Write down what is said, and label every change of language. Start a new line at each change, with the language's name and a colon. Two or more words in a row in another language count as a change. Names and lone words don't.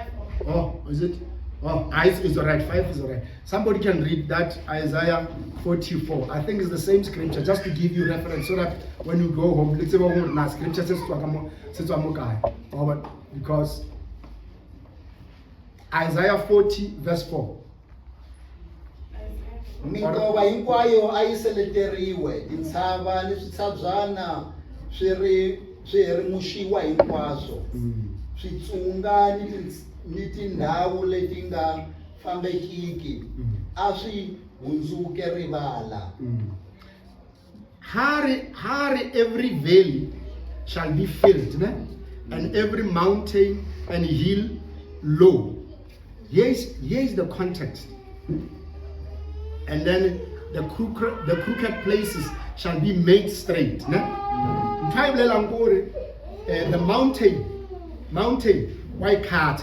English: Oh, is it? Oh, is alright. 5 is alright. Somebody can read that Isaiah 44. I think it's the same scripture, just to give you reference, so that when you go home, let's say what scripture says because Isaiah 40 verse 4.
Tsonga: Mitova hinkwayo a yi seleteriwe, tintshava ni switshabyana swi rimuxiwa hinkwaswo. Switsunga ni tindhawu leti nga fambekiki a swi hundzuke rivala.
English: Hari every valley shall be filled, ne? And every mountain and hill low. Here is the context. And then the crooked places shall be made straight. The mountain, why Carter?